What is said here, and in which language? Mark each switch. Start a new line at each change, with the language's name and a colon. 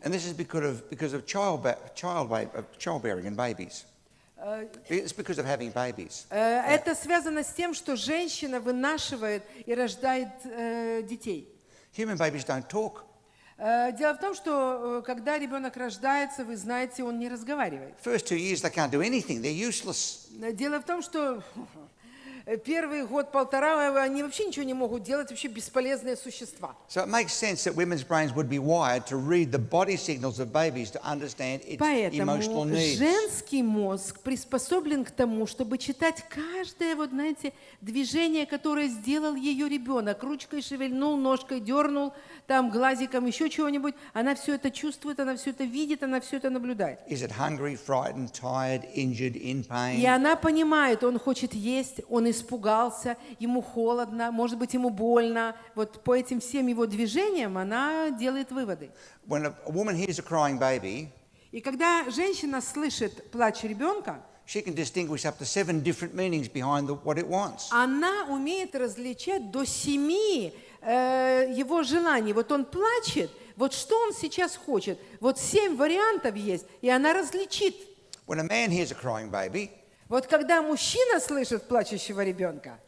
English: And this is because of childbearing and babies. It's because of having babies.
Russian: Это связано с тем, что женщина вынашивает и рождает детей.
English: Human babies don't talk.
Russian: Дело в том, что когда ребенок рождается, вы знаете, он не разговаривает.
English: First 2 years they can't do anything. They're useless.
Russian: Дело в том, что первый год-полтора они вообще ничего не могут делать, вообще бесполезные существа.
English: So it makes sense that women's brains would be wired to read the body signals of babies to understand its emotional
Russian: Поэтому
English: needs.
Russian: женский мозг приспособлен к тому, чтобы читать каждое, вот знаете, движение, которое сделал ее ребенок. Ручкой шевельнул, ножкой дернул, там глазиком еще чего-нибудь. Она все это чувствует, она все это видит, она все это наблюдает.
English: Is it hungry, frightened, tired, injured, in pain?
Russian: И она понимает, он хочет есть, он испугался, ему холодно, может быть, ему больно. Вот по этим всем его движениям она делает выводы.
English: When a woman hears a crying baby,
Russian: И когда женщина слышит плач ребенка,
English: she can distinguish up to 7 different meanings behind what it wants.
Russian: она умеет различать до 7 его желаний. Вот он плачет, вот что он сейчас хочет. Вот 7 вариантов есть, и она различит.
English: When a man hears a crying baby,
Russian: Вот когда мужчина слышит плачущего ребенка,